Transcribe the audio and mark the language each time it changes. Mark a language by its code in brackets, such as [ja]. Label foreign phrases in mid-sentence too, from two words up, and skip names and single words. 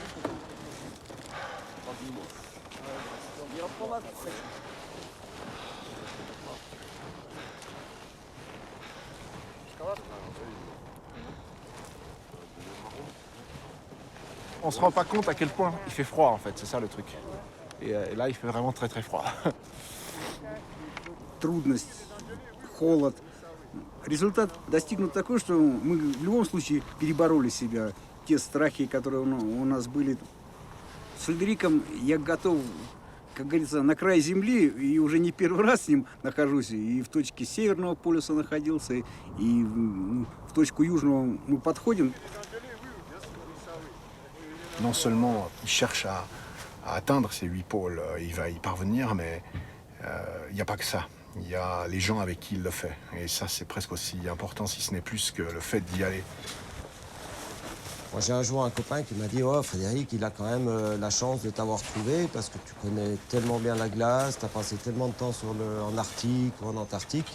[fr] On se rend pas compte à quel point il fait froid en fait, c'est ça le truc. Et là il fait vraiment très très froid. [ru] Трудность, холод. Результат достигнут такой, что мы в любом случае перебороли себя. Те страхи, которые у нас были. С Фредериком я готов, как говорится, на край земли, и уже не первый раз с ним нахожусь. И в точке Северного полюса находился, и в точку Южного мы подходим. [fr] Non seulement il cherche à atteindre ces 8 pôles, il va y parvenir, mais il n'y a pas que ça. Il y a les gens avec qui il le fait. Et ça, c'est presque aussi important, si ce n'est plus que le fait d'y aller. Moi, j'ai un jour un copain qui m'a dit « Oh, Frédéric, il a quand même la chance de t'avoir trouvé parce que tu connais tellement bien la glace, tu as passé tellement de temps en Arctique ou en Antarctique.